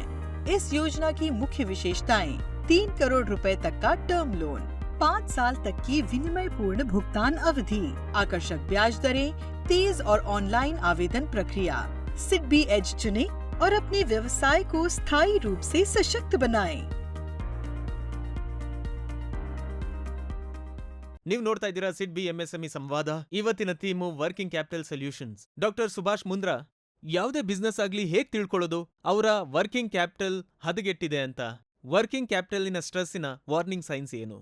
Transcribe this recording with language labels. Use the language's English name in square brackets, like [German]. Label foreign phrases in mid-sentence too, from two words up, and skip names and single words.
[Hindi] इस योजना की मुख्य विशेषताएं: 3 करोड़ रुपए तक का [English] term loan, [Hindi] 5 साल तक की विनिमय पूर्ण भुगतान अवधि, आकर्षक ब्याज दरें, तेज और ऑनलाइन आवेदन प्रक्रिया. सिडबी एज चुनें और अपने व्यवसाय को स्थायी रूप से सशक्त बनाएं. [Kannada] ನೀವು ನೋಡ್ತಾ ಇದ್ದೀರಾ ಸಿಡ್ಬಿ ಎಂಎಸ್ಎಂಇ ಸಂವಾದ. ಇವತ್ತಿನ ಥೀಮು [English] working capital solutions. [Kannada] ಡಾಕ್ಟರ್ ಸುಭಾಷ್ ಮುಂದ್ರಾ, ಯಾವುದೇ ಬಿಸ್ನೆಸ್ ಆಗ್ಲಿ ಹೇಗ್ ತಿಳ್ಕೊಳ್ಳೋದು ಅವರ [English] working capital [Kannada] ಹದಗೆಟ್ಟಿದೆ ಅಂತ? ವರ್ಕಿಂಗ್ ಕ್ಯಾಪಿಟಲಿನ ಸ್ಟ್ರೆಸ್ಸಿನ [English] warning signs [Kannada] ಏನು?